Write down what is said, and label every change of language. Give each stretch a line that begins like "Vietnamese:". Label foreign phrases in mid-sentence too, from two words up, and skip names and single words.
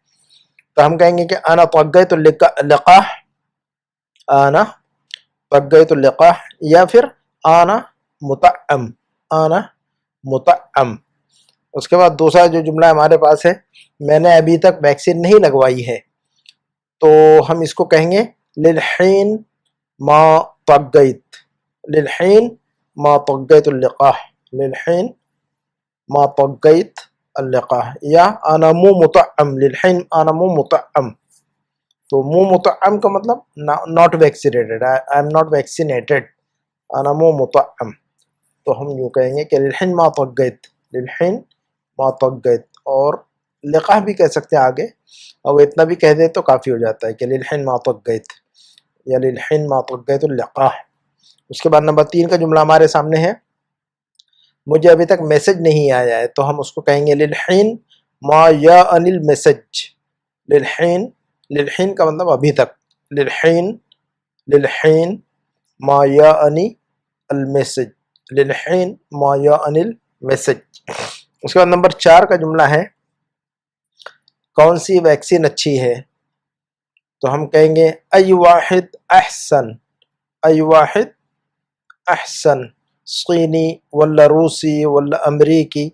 Hindi: तो हम कहेंगे कि
Arabic: أنا طقيت لقاح، أنا طقيت لقاح,
Hindi: या फिर
Arabic: أنا مطعم، أنا مطعم.
Hindi: उसके बाद दूसरा जो जुमला हमारे पास है, मैंने अभी तक वैक्सीन नहीं लगवाई है, तो हम इसको कहेंगे
Arabic: للحين ما طقيت، للحين ما طقيت لقاح، للحين ما طقيت اللقاح, या أنا مو مطعم، للحين أنا مو مطعم.
English: तो
Arabic: مو مطعم
Hindi: का मतलब
English: not vaccinated, I am not vaccinated,
Arabic: أنا مو مطعم.
Hindi: तो हम यूँ कहेंगे कि
Arabic: للحين ما طقيت، للحين ما طقيت.
Hindi: और लिकाह भी कह सकते हैं आगे, और इतना भी कह दे तो काफ़ी हो जाता है कि
Arabic: للحين ما طقيت
Hindi: या
Arabic: للحين ما طقيت لقاح.
Hindi: उसके बाद नंबर 3 का जुमला हमारे सामने है, मुझे अभी तक मैसेज नहीं आया है, तो हम उसको कहेंगे
Arabic: للحين ما ياني المسج. للحين، للحين
Hindi: का मतलब अभी तक,
Arabic: للحين، للحين ما ياني المسج، للحين ما ياني المسج.
Hindi: उसके बाद नंबर 4 का जुमला है, कौन सी वैक्सीन अच्छी है, तो हम कहेंगे
Arabic: أي واحد أحسن، أي واحد أحسن، صيني ولا روسي ولا أمريكي.